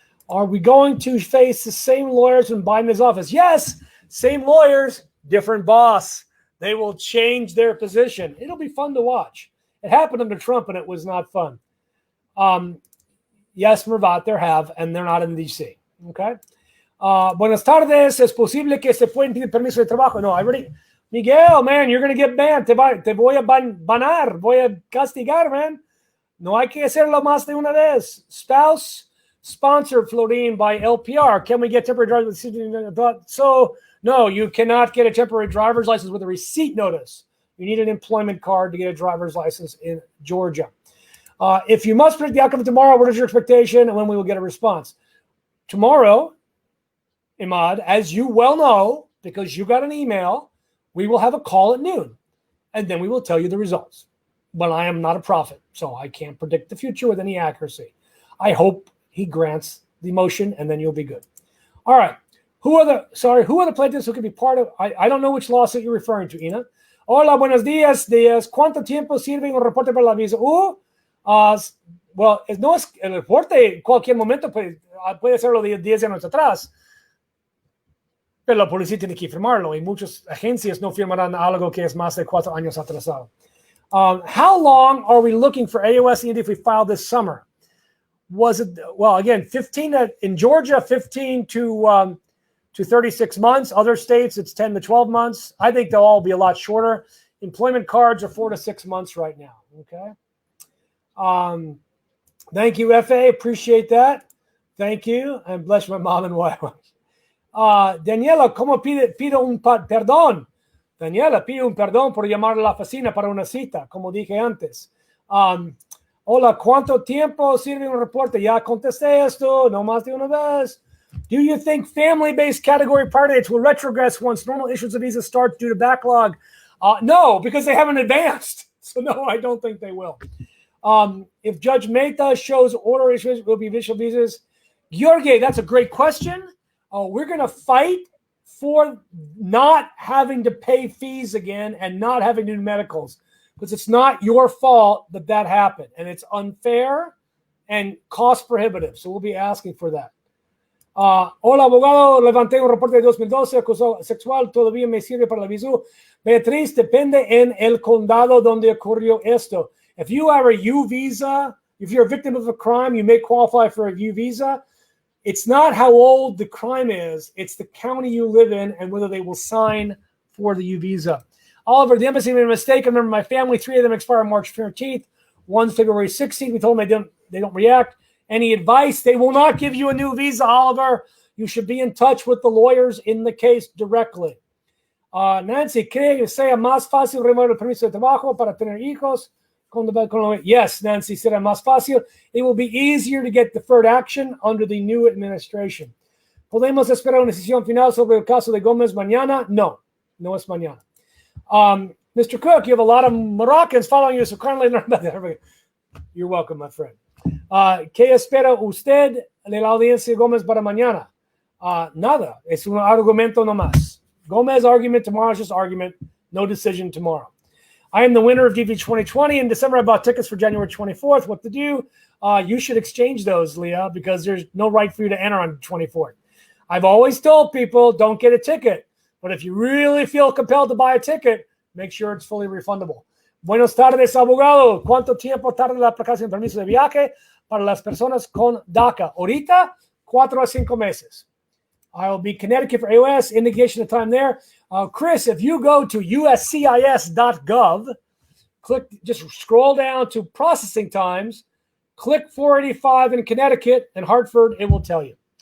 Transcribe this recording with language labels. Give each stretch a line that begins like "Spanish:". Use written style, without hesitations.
English: Are we going to face the same lawyers in Biden's office? Yes, same lawyers, different boss. They will change their position. It'll be fun to watch. It happened under Trump, and it was not fun. Yes, Mervat, there have, and they're not in D.C., okay?
Spanish: Buenas tardes. ¿Es posible que se pueden pedir permiso de trabajo?
English: No, I already... Miguel, man, you're going to get banned.
Spanish: Te voy a banar. Voy a castigar, man. No hay que hacerlo más de una vez.
English: Spouse sponsored, Florin, by LPR. Can we get temporary driver's license? So, no, you cannot get a temporary driver's license with a receipt notice. You need an employment card to get a driver's license in Georgia. If you must predict the outcome of tomorrow, what is your expectation and when we will get a response? Tomorrow, Imad, as you well know, because you got an email, we will have a call at noon, and then we will tell you the results. But I am not a prophet, so I can't predict the future with any accuracy. I hope he grants the motion, and then you'll be good. All right. Who are the plaintiffs who could be part of? I don't know which lawsuit you're referring to, Ina.
Spanish: Hola, buenos días. ¿Cuánto tiempo sirve un reporte para la visa? Well, no es el reporte. Cualquier momento puede ser lo de 10 años atrás. Pero la policía tiene que firmarlo y muchas agencias no firmarán algo que es más de 4 años atrasado.
English: How long are we looking for AOS ED if we file this summer? Was it, well, again, 15 in Georgia, 15 to 36 months. Other states, it's 10 to 12 months. I think they'll all be a lot shorter. Employment cards are 4 to 6 months right now. Okay. Thank you, FA. Appreciate that. Thank you. And bless my mom and wife.
Spanish: Daniela, ¿cómo pido un perdón? Daniela, pido un perdón por llamar a la oficina para una cita, como dije antes. Hola, ¿cuánto tiempo sirve un reporte? Ya contesté esto, no más de una vez.
English: Do you think family-based category part dates will retrogress once normal issues of visas start due to backlog? No, because they haven't advanced. So no, I don't think they will. If Judge Mehta shows order issues, will be official visas. Georgie, that's a great question. We're going to fight for not having to pay fees again and not having to do medicals because it's not your fault that happened. And it's unfair and cost prohibitive. So we'll be asking for that.
Spanish: Hola, abogado. Levanté un reporte de 2012, acoso sexual. Todavía me sirve para la visa. Beatriz, depende en el condado donde ocurrió esto.
English: If you have a U visa, if you're a victim of a crime, you may qualify for a U visa. It's not how old the crime is. It's the county you live in and whether they will sign for the U visa. Oliver, the embassy made a mistake. I remember my family, 3 of them expire March 13th. One's February 16th. We told them they don't react. Any advice? They will not give you a new visa, Oliver. You should be in touch with the lawyers in the case directly.
Spanish: Nancy, ¿cree que sea más fácil remover el permiso de trabajo para tener hijos? Yes, Nancy, será más fácil.
English: It will be easier to get deferred action under the new administration.
Spanish: ¿Podemos esperar una decisión final sobre el caso de Gómez mañana? No, no es mañana.
English: Mr. Cook, you have a lot of Moroccans following you, so kindly learn about that. You're welcome, my friend.
Spanish: ¿Qué espera usted de la audiencia Gómez para mañana? Nada. Es un argumento nomás.
English: Gómez argument tomorrow is just argument. No decision tomorrow. I am the winner of DV2020. In December, I bought tickets for January 24th. What to do? You should exchange those, Leah, because there's no right for you to enter on 24th. I've always told people, don't get a ticket. But if you really feel compelled to buy a ticket, make sure it's fully refundable.
Spanish: Buenos tardes, abogado. ¿Cuánto tiempo tarda la aplicación de permiso de viaje para las personas con DACA? Ahorita, 4 a 5 meses.
English: I will be Connecticut for AOS, indication of time there. Chris, if you go to uscis.gov, just scroll down to processing times, click 485 in Connecticut and Hartford, it will tell you.